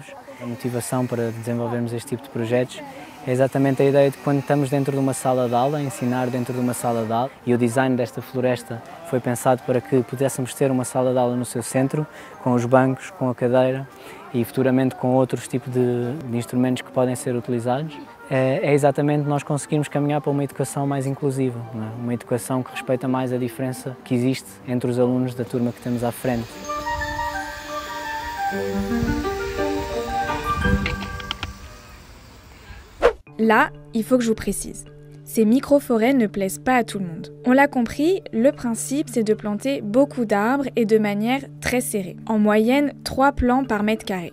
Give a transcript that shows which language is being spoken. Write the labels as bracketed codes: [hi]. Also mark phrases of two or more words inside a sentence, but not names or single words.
[pt] A motivação para desenvolvermos este tipo de projetos é exatamente a ideia de que quando estamos dentro de uma sala de aula, ensinar dentro de uma sala de aula, e o design desta floresta foi pensado para que pudéssemos ter uma sala de aula no seu centro, com os bancos, com a cadeira e futuramente com outros tipos de instrumentos que podem ser utilizados. É exatamente nós conseguirmos caminhar para uma educação mais inclusiva, não é? Uma educação que respeita mais a diferença que existe entre os alunos da turma que temos à frente. [fr] Là, il faut que je vous précise. Ces micro-forêts ne plaisent pas à tout le monde. On l'a compris, le principe c'est de planter beaucoup d'arbres et de manière très serrée, en moyenne 3 plants par mètre carré.